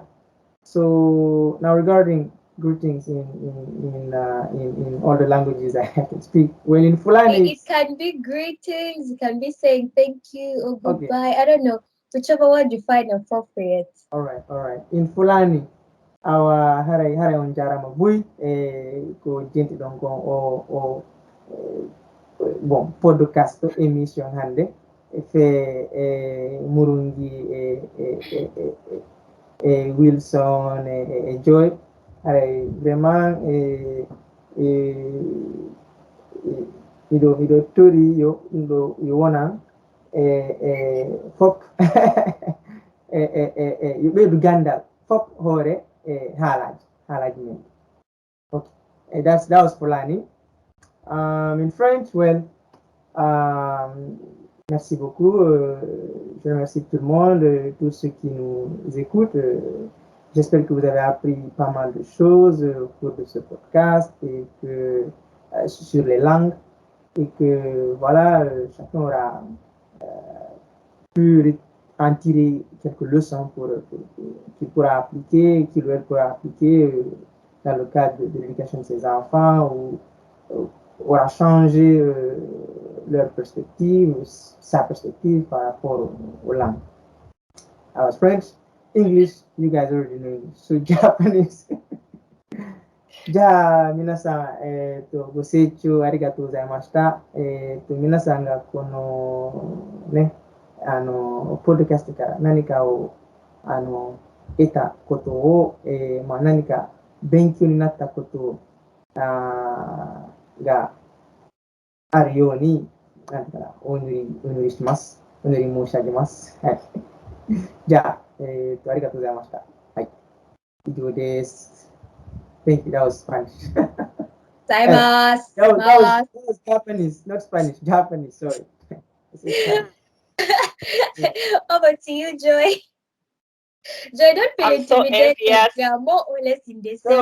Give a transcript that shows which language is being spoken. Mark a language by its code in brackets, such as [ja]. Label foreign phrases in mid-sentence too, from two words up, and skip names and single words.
[en] So now regarding greetings in all the languages I can speak. Well, in Fulani, It can be greetings, it can be saying thank you or okay. goodbye. I don't know, whichever word you find appropriate. All right. [ff] In Fulani, our haray on jarama bui ko jenti don kon bon podcast émission hande e fe murungi Wilson, Joy, vraiment miɗo tori yo wonan fop yo ɓeydu gandal fop hoore haalaji men. [en] Okay, that was Fulani. In French, well, [fr] merci beaucoup. Je remercie tout le monde, tous ceux qui nous écoutent. J'espère que vous avez appris pas mal de choses au cours de ce podcast et que sur les langues et que voilà, chacun aura pu en tirer quelques leçons qu'il pourra appliquer, qu'il ou elle pourra appliquer dans le cadre de l'éducation de ses enfants ou aura changé leur perspective, sa perspective par rapport aux langues. [en] I was French, English, you guys already know English. So Japanese. [ja] じゃあ皆さん、ご清聴ありがとうございました。皆さんがこのね、ポッドキャストから何かを得たことを、何か勉強になったことがあるように、なんていうかな、お祈りします。お祈り申し上げます。はい。じゃあ、ありがとうございました。はい。以上です。 [en] Thank you. That was Spanish. Saimas. That was Japanese, not Spanish. Japanese. Sorry. Over to you, Joy. Joy, don't feel I'm so intimidated. envious. We are more or less in the same